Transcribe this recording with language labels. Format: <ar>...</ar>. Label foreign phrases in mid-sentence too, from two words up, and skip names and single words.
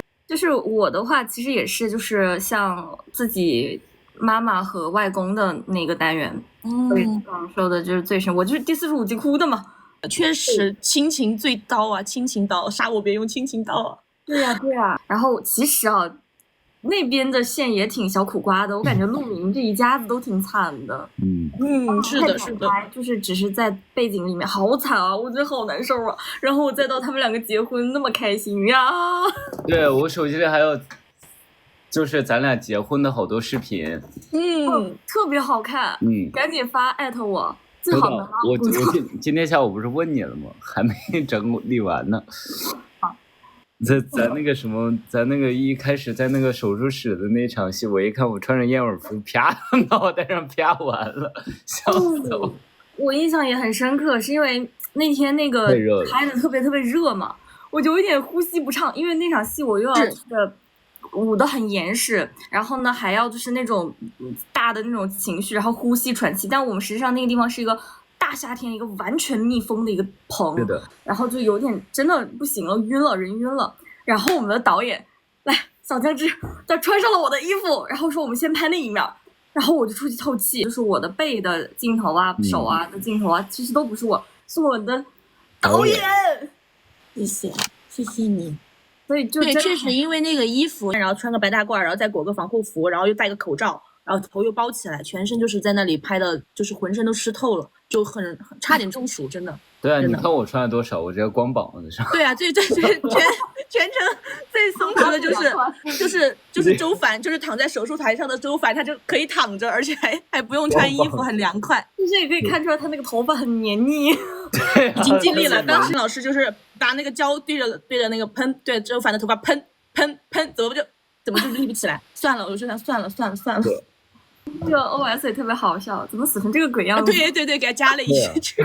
<zh>就是我的話其實也是就是像自己媽媽和外公的那個單元，感受的就是最深。我就是第45集哭的嘛。確實親情最刀啊，親情刀，殺我別用親情刀啊。對呀。然後其實啊， 那邊的線也挺小苦瓜的，我感觉陆明這一家子都挺慘的。是的，是的，就是只是在背景裡面好慘啊，我覺得好難受啊。然後我再到他們兩個結婚那麼開心呀。對，我手機裡還有，就是咱倆結婚的好多視頻。特別好看。趕緊發艾特我。最好的。我今天下午不是問你了嗎？還沒整理完呢。咱那個什麼，咱那個一開始在那個手術室的那場戲，我一看我穿着燕尾服，啪腦袋上啪完了，笑死我。我印象也很深刻，是因为那天那个拍的特別特別熱嘛，我就有點呼吸不暢，因為那場戲我又要舞得很嚴實，然後呢還要就是那種大的那種情緒，然後呼吸喘氣，但我們實際上那個地方是一個大夏天，一個完全密封的一個棚，然後就有點真的不行了，暈了，人暈了。然後我們的導演來，小江之，他穿上了我的衣服，然後說我們先拍那一面，然後我就出去透氣，就是我的背的鏡頭啊，手啊的鏡頭啊，其實都不是我，是我的導演。謝謝你。所以就對，確實因為那個衣服，然後穿個白大褂，然後再裹個防護服，然後又戴個口罩，然後頭又包起來，全身就是在那裡拍的，就是渾身都濕透了，就很差點中暑，真的。對啊，你看我穿了多少，我直接光膀子上。對啊，全程最鬆弛的就是周凡，就是躺在手術台上的周凡，他就可以躺着，而且還不用穿衣服，很涼快。其實也可以看出來他那個頭髮很黏膩。對，已經盡力了。當時老師就是把那個膠對着那個噴，對周凡的頭髮噴，怎麼就立不起來？算了，我就想算了。這個 OS 也特別好笑，怎麼死成這個鬼樣子？對，給他加了一句。</zh>